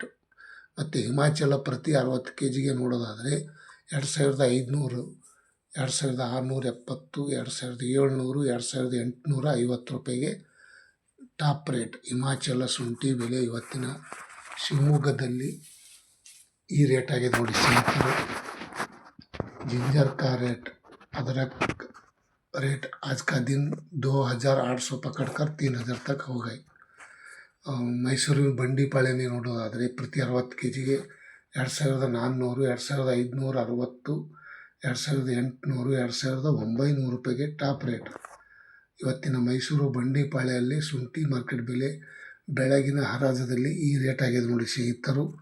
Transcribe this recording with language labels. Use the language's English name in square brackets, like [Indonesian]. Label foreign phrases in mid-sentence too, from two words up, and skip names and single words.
[Kannada] ಮತ್ತು ಹಿಮಾಚಲ ಪ್ರತಿ 60 ಕೆಜಿಗೆ ನೋಡೋದಾದರೆ 2500, 2670, 2700, 2850 ರೂಪಾಯಿಗೆ ಟಾಪ್ ರೇಟ್ ಹಿಮಾಚಲ ಶುಂಠಿ ಬೆಲೆ ಇವತ್ತಿನ ಶಿವಮೊಗ್ಗದಲ್ಲಿ ಈ ರೇಟ್ ಆಗಿದೆ ನೋಡಿ ಸ್ನೇಹಿತರು. [Hindi] जिंजर का रेट, अदरक रेट आज का दिन 2800 पकड़कर 3000 तक हो गए. [Kannada] ಮೈಸೂರಿನ ಬಂಡಿಪಾಳ್ಯನೇ ನೋಡೋದಾದರೆ ಪ್ರತಿ 60 ಕೆಜಿಗೆ 2400, 2560, 2800, 2900 ರೂಪಾಯಿಗೆ ಟಾಪ್ ರೇಟ್. ಇವತ್ತಿನ ಮೈಸೂರು ಬಂಡಿಪಾಳ್ಯಲ್ಲಿ ಶುಂಠಿ ಮಾರ್ಕೆಟ್ ಬೆಲೆ ಬೆಳಗಿನ ಹರಾಜದಲ್ಲಿ ಈ ರೇಟ್ ಆಗಿದೆ ನೋಡಿ ಸ್ನೇಹಿತರು.